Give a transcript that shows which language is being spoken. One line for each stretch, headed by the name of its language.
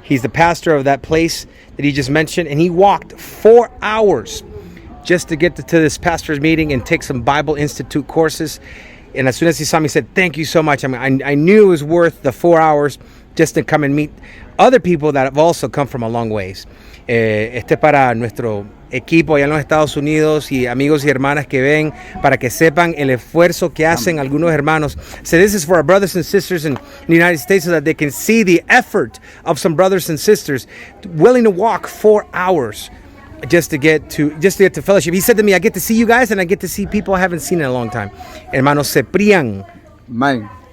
English: He's the pastor of that place that he just mentioned, and he walked 4 hours just to get to this pastor's meeting and take some Bible Institute courses. And as soon as he saw me, he said, "Thank you so much." I mean, I knew it was worth the 4 hours just to come and meet other people that have also come from a long ways.
Spanish: Para nuestro equipo allá en los Estados Unidos y amigos y hermanas que ven, para que sepan el esfuerzo que hacen algunos hermanos.
English: So this is for our brothers and sisters in the United States, so that they can see the effort of some brothers and sisters willing to walk 4 hours just to get to fellowship. He said to me, "I get to see you guys, and I get to see people I haven't seen in a long time."
Spanish: Hermano Ciprian. Amén.